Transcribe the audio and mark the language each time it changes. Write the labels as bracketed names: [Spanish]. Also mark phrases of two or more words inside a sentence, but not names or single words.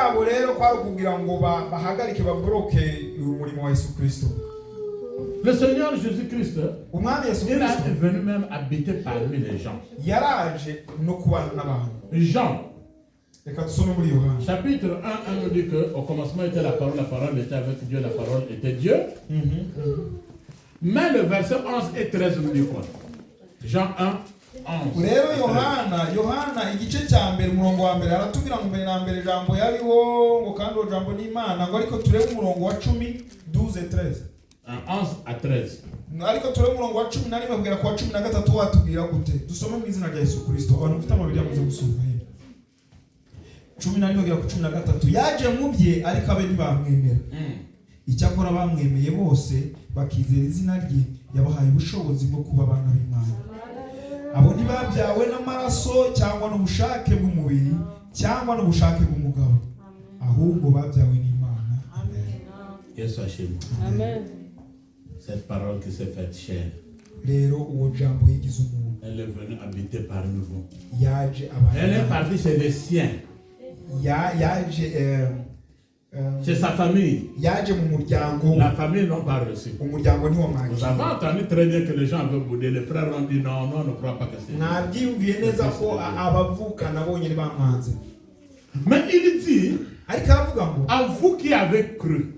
[French] Le Seigneur Jésus-Christ, il est venu même habiter parmi les gens. Jean, chapitre 1 nous dit qu'au commencement était la parole était avec Dieu, la parole était Dieu. Mais le verset 11 et 13 nous dit quoi? Jean 1, 11. [Kinyarwanda] Rero Yohana igice cya mbere umurongo wa mbere aratubwira ngo mbere na mbere jambo yariho ngo kandi uwo jambo ni Imana ngo ariko turebe umurongo wa 10 12 et 13. [French] 11 à 13. [Kinyarwanda] Ariko turebe umurongo wa 10 na rimwe kugera ku wa 13 watubwira gute? Dusome mu izina rya Yesu Kristo. Abantu mfite amabiri muze gusoma. 10 na rimwe kugera ku 13 yaje mu bye ariko abe ntibamwemera. Icyakora bamwemeye bose bakizera izina rye yabahaye ubushobozi bwo kuba abana b'Imana. Abo ntibabyawe n'amaraso cyangwa n'ubushake bw'umubiri cyangwa n'ubushake bw'umugabo, ahubwo babyawe n'Imana. Amen. Yesu ashimwe. Amen. [French] Cette parole qui s'est faite chair. [Kinyarwanda] Rero uwo jambo yigize umuntu. [French] Elle est venue habiter parmi vous. [Kinyarwanda] Yaje abantu. [French] Elle est partie chez les siens. C'est sa famille. La famille n'ont pas reçu. Nous avons entendu très bien que les gens avaient boudé. Les frères ont dit non, on ne croit pas que c'est. Mais il dit à vous qui avez cru.